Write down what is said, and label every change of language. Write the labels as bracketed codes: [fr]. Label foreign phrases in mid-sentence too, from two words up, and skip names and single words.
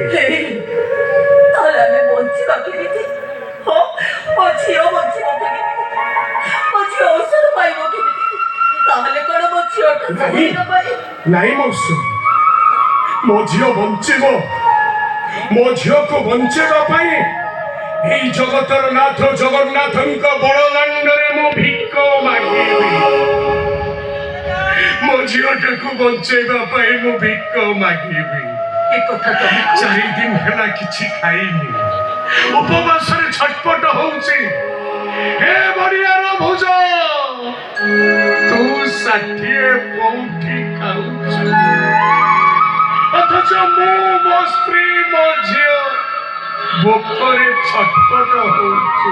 [or] ତାହେଲେ ଆମେ ବଞ୍ଚିବା କେମିତି? ମୋ ଝିଅ ବଞ୍ଚିବ କେମିତି? ମୋ ଝିଅ ଔଷଧ ପାଇବ କେମିତି? ତାହେଲେ କଣ ମୋ ଝିଅଟା ସବୁଦିନ ପାଇଁ? ନାଇଁ ମୌସୁମୀ, ମୋ ଝିଅ ବଞ୍ଚିବ। ମୋ ଝିଅକୁ ବଞ୍ଚେଇବା ପାଇଁ ଏଇ ଜଗତର ନାଥ ଜଗନ୍ନାଥଙ୍କ বড়দাଣ୍ଡରେ ମୁଁ ଭିକ ମାଗିବି। ମୋ ଝିଅଟାକୁ ବଞ୍ଚେଇବା ପାଇଁ ମୁଁ ଭିକ ମାଗିବି। ଏ କଥା ତମେ 4 ଦିନ ହେଲା କିଛି ଖାଇନି, ଉପବାସରେ ଛଟପଟ ହଉଛି। ହେ ବଡ଼ିଆର ଭୁଜ, ତୁ ଷାଠିଏ ପଉଠି ଖାଉଛୁ, ଅଥଚ ମୁଁ ମୋ ସ୍ତ୍ରୀ ମୋ ଝିଅ ଭୋକରେ ଛଟପଟ ହଉଛୁ।